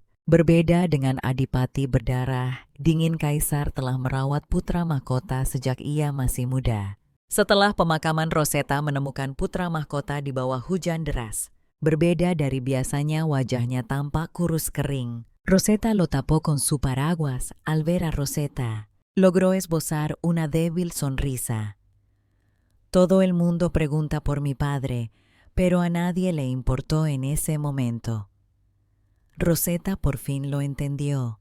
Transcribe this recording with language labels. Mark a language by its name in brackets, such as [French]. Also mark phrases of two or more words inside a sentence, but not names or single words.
[Indonesian] Berbeda dengan Adipati berdarah, dingin Kaisar telah merawat putra mahkota sejak ia masih muda. Setelah pemakaman, Rosetta menemukan putra mahkota di bawah hujan deras. Berbeda dari biasanya, wajahnya tampak kurus kering. [Spanish] Rosetta lo tapó con su paraguas. Al ver a Rosetta, logró esbozar una débil sonrisa. Todo el mundo pregunta por mi padre, pero a nadie le importó en ese momento. Rosetta por fin lo entendió.